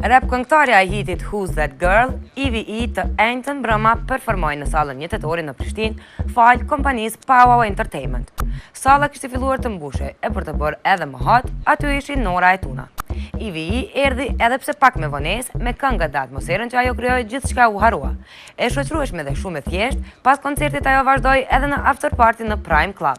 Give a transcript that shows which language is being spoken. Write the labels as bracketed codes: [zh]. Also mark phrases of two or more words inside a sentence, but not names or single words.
[sq] Rap këngëtarja e hitit Who's That Girl, EVE të enjtën brëma performojnë në sallën 1 tetori në Prishtinë, falë kompanisë Powwow Entertainment. Salla kishte filluar të mbushej, e për të bërë edhe më hot, aty ishin Nora e Tuna. EVE erdhi edhe pse pak me vonesë, me këngët dhe atmosferën që ajo krijoi gjithçka u harua. E shoqërueshme dhe shumë e thjeshtë, pas koncertit ajo vazhdoi edhe në [en] after party [sq] në Prime Club.